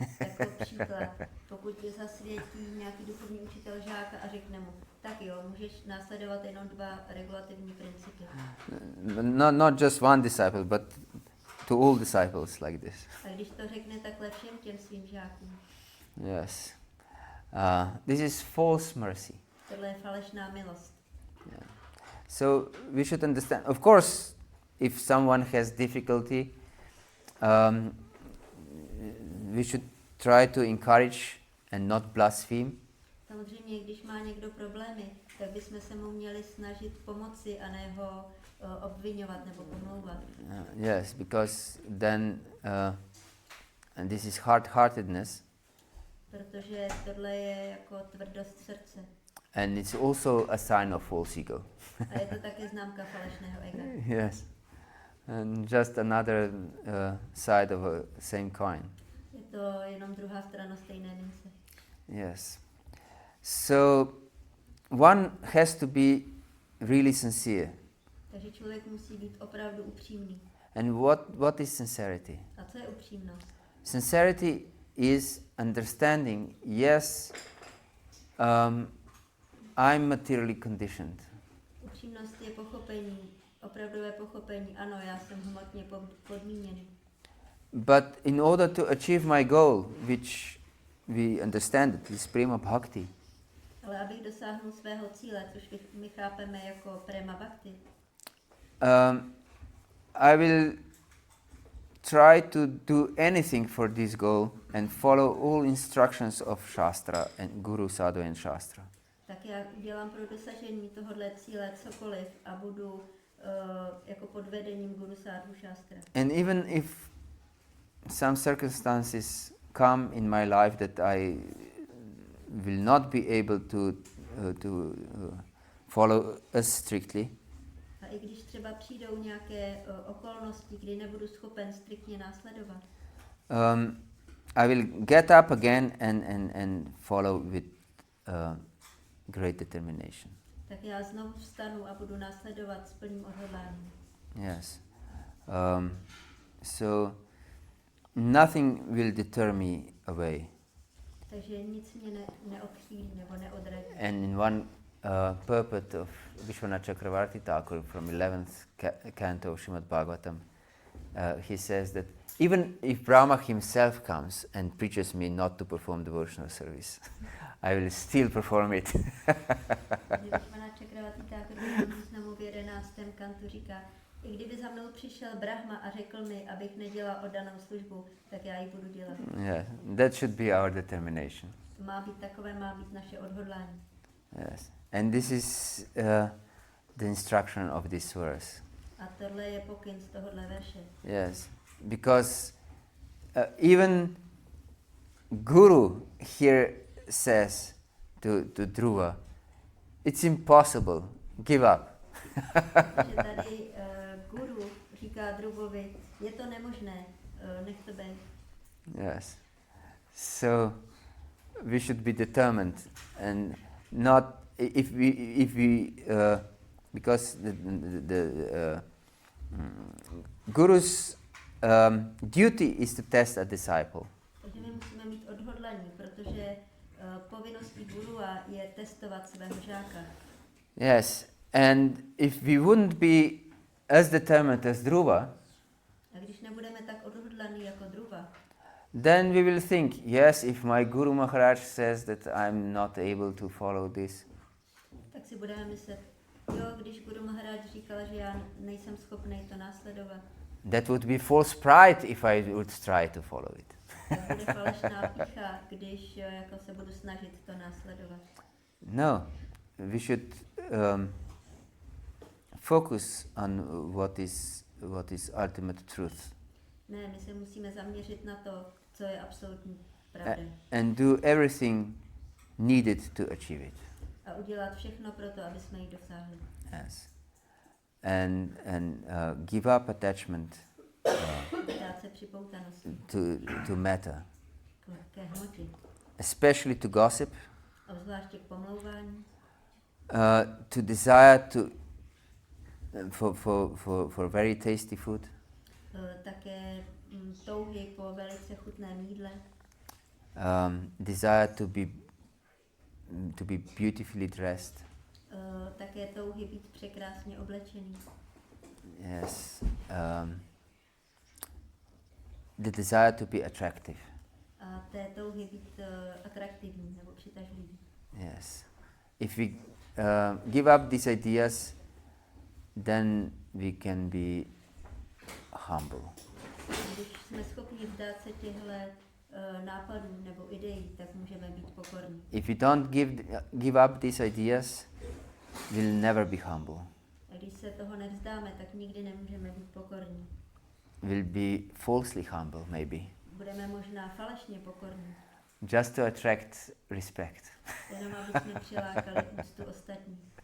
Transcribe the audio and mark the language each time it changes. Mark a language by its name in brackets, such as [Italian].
[Czech] Jako příklad, pokud zasvětí nějaký duchovní učitel žáka a řekne mu, tak jo, můžeš následovat jenom 2 regulativní principy. [English] Not just one disciple, but to all disciples like this. [Czech] A když to řekne takhle všem těm svým žákům. [English] Yes. This is false mercy. [Czech] Tohle je falešná milost. [English] Yeah. So we should understand, of course, if someone has difficulty, we should try to encourage and not blaspheme. [Czech] Samozřejmě, když má někdo problémy, tak bychom se mu měli snažit pomoci a ne ho obvinovat nebo pomlouvat. [English] Yes, because then, and this is hard-heartedness. [Czech] Protože tohle je jako tvrdost srdce. [English] And it's also a sign of false ego. [Czech] A je to také známka falešného ega. [English] Yes. And just another side of a same coin. [Czech] Je to jenom druhá strana stejné mince. [English] Yes. So one has to be really sincere. [Czech] Takže člověk musí být opravdu upřímný. [English] And what is sincerity? [Czech] A co je upřímnost? [English] Sincerity is understanding, yes, I'm materially conditioned. [Czech] Upřímnost je pochopení, opravdové pochopení. Ano, já jsem hmotně podmíněný. [English] But in order to achieve my goal, which we understand, is prema bhakti, [Czech] Ale abych dosáhnul svého cíle, což my chápeme jako prema bhakti, [English] I will try to do anything for this goal and follow all instructions of Shastra and Guru, Sadhu and Shastra. [Czech] tak já dělám pro dosažení tohohle cíle cokoliv a budu jako pod vedením Guru, Sadhu, Shastra. [English] And even if some circumstances come in my life that I will not be able to follow as strictly, [Czech] A i když třeba přijdou nějaké okolnosti, kdy nebudu schopen striktně následovat, [English] I will get up again and follow with great determination. [Czech] tak já znovu vstanu a budu následovat s plným odhodláním. [English] Yes. So nothing will deter me away. [Czech] Takže nic mě neodchýlí nebo neodradí. [English] And in one purport of Vishwanath Chakravarti Thakur from 11th canto of Srimad Bhagavatam, he says that even if Brahma himself comes and preaches me not to perform devotional service, I will still perform it. [Czech] Vishwanath Chakravarti Thakur v významu v 11. kantu říká, i kdyby za mnou přišel Brahma a řekl mi, abych nedělal oddanou službu, tak já ji budu dělat. [English] Yeah, that should be our determination. [Czech] Má být takové, má být naše odhodlání. [English] Yes, and this is the instruction of this verse. [Czech] A tohle je pokyn z tohohle verše. [English] Yes, because even Guru here says to Dhruva, it's impossible, give up. [Czech] Protože tady guru říká Dhruvovi, je to nemožné, nech to být. [English] Yes. So we should be determined and not if we because the guru's duty is to test a disciple. [Czech] Takže my musíme mít odhodlání, protože povinností gurua je testovat svého žáka. [English] Yes, and if we wouldn't be as determined as Dhruva, [Czech] A když nebudeme tak odhodlaní jako Dhruva, [English] then we will think, yes, if my Guru Maharaj says that I'm not able to follow this, [Czech] tak si budeme myslet, jo, když Guru Maharaj říkal, že já nejsem schopný to následovat, [English] that would be false pride if I would try to follow it. [Czech] tak bude falešná pýcha, když jako se budu snažit to následovat. [English] No, we should focus on what is ultimate truth [Czech] Ne, my se musíme zaměřit na to, co je absolutní pravda. [English] and do everything needed to achieve it. [Czech] A udělat všechno pro to, aby jsme ji dosáhli. [English] Yes, and give up attachment [Czech] Dát se připoutanosti [English] to matter, [Czech] ke hmotě, [English] especially to gossip, [Czech] obzvláště k pomlouvání, [English] to desire for very tasty food, [Czech] také touhy po velice chutném jídle, [English] desire to be beautifully dressed. [Czech] také touhy být překrásně oblečený. [English] Yes, the desire to be attractive. [Czech] A té touhy být atraktivní nebo přitažlivý. [English] Yes, if we give up these ideas, then we can be humble. [Czech] Když jsme schopni vzdát se těchto nápadů nebo ideí, tak můžeme být pokorní. [English] If we don't give up these ideas, we'll never be humble. [Czech] A když se toho nevzdáme, tak nikdy nemůžeme být pokorní. [English] We'll be falsely humble, maybe, [Czech] Budeme možná falešně pokorní, [English] just to attract respect. [Czech] jenom aby jsme přilákali úctu ostatních.